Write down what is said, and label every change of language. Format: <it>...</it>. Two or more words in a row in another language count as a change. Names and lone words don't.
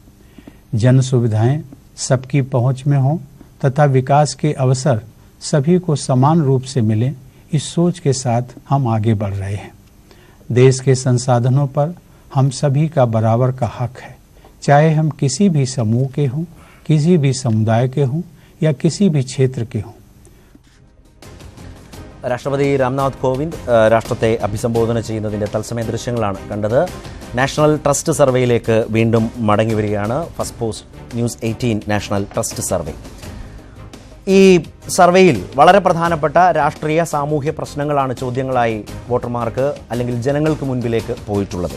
<hi>जन सुविधाएं सबकी पहुंच में हों तथा विकास के अवसर सभी को समान रूप से मिले, इस सोच के साथ हम आगे बढ़ रहे हैं। देश के संसाधनों पर हम सभी का बराबर का हक है, चाहे हम किसी भी समूह के हों, किसी भी समुदाय के हों या किसी भी क्षेत्र के हों।</hi> <ml>രാഷ്ട്രപതി രാംനാഥ് കോവിന്ദ് രാഷ്ട്രത്തെ അഭിസംബോധന ചെയ്യുന്നതിൻ്റെ തത്സമയ ദൃശ്യങ്ങളാണ് കണ്ടത്. നാഷണൽ ട്രസ്റ്റ് സർവേയിലേക്ക് വീണ്ടും മടങ്ങി വരികയാണ്. ഫസ്റ്റ് പോസ്റ്റ് ന്യൂസ് 18 നാഷണൽ ട്രസ്റ്റ് സർവേ. ഈ സർവേയിൽ വളരെ പ്രധാനപ്പെട്ട രാഷ്ട്രീയ സാമൂഹ്യ പ്രശ്നങ്ങളാണ് ചോദ്യങ്ങളായി വോട്ടർമാർക്ക് അല്ലെങ്കിൽ ജനങ്ങൾക്ക് മുൻപിലേക്ക് പോയിട്ടുള്ളത്.</ml>